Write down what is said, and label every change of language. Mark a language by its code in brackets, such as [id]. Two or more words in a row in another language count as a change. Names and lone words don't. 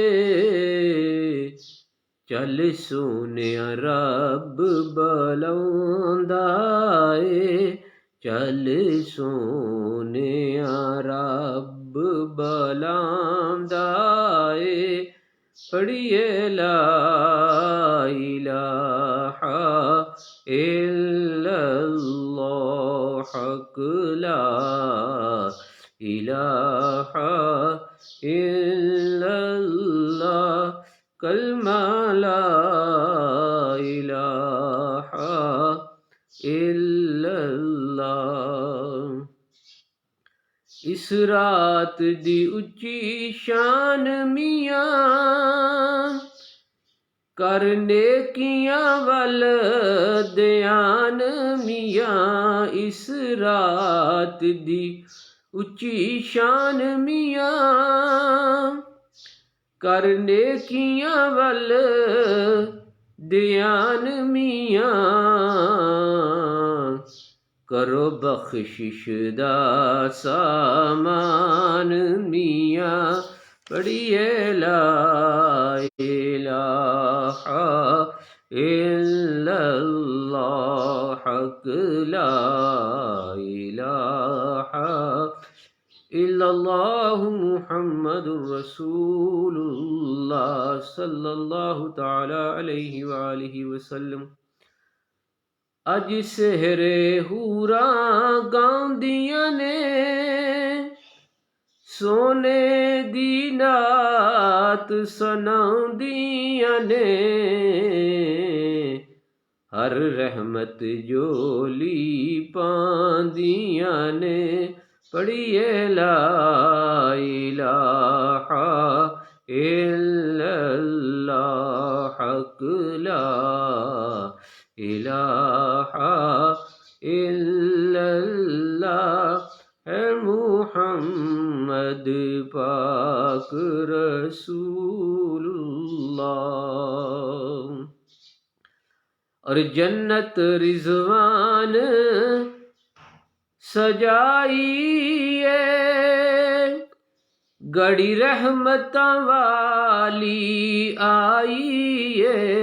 [pa] ਚੱਲ ਸੋਨਿਆ ਰੱਬ ਬੁਲਾਉਂਦਾ ਹੈ, ਚੱਲ ਸੋਨਿਆ ਰੱਬ ਬੁਲਾਉਂਦਾ ਹੈ। [ar] پڑھیے لا إله إلا الله حق لا إله إلا الله كلمة لا إله إلا الله. [pa] ਇਸ ਰਾਤ ਦੀ ਉੱਚੀ ਸ਼ਾਨ ਮੀਆਂ, ਕਰ ਨੇਕੀਆਂ ਵੱਲ ਧਿਆਨ ਮੀਆਂ। ਇਸ ਰਾਤ ਦੀ ਉੱਚੀ ਸ਼ਾਨ ਮੀਆਂ, ਕਰ ਨੇਕੀਆਂ ਵੱਲ ਧਿਆਨ ਮੀਆਂ। ਕਰੋ ਬਖ਼ਸ਼ਿਸ਼ ਦਾ ਸਾਮਾਨ ਮੀਆਂ, ਪੜ੍ਹੀਏ [ar] لا إله إله إلا الله حق لا إله إلا الله محمد رسول الله صلى الله تعالى عليه وآله وسلم. [pa] ਅੱਜ ਸੇਹਰੇ ਹੂਰਾਂ ਗਾਂਦੀਆਂ ਨੇ ਸੋਨੇ ਦੀ ਨਾਤ ਸੁਣਾਉਂਦੀਆਂ ਨੇ ਹਰ ਰਹਿਮਤ ਜੋਲੀ ਪਾਂਦੀਆਂ ਨੇ ਪੜ੍ਹੀਏ ਲਾ [ar] إله إلا الله حق لا إله إلا الله ہے محمد پاک رسول الله. [pa] ਔਰ ਜੰਨਤ ਰਿਜ਼ਵਾਨ ਸਜਾਈਏ ਗੜੀ ਰਹਿਮਤ ਵਾਲੀ ਆਈਏ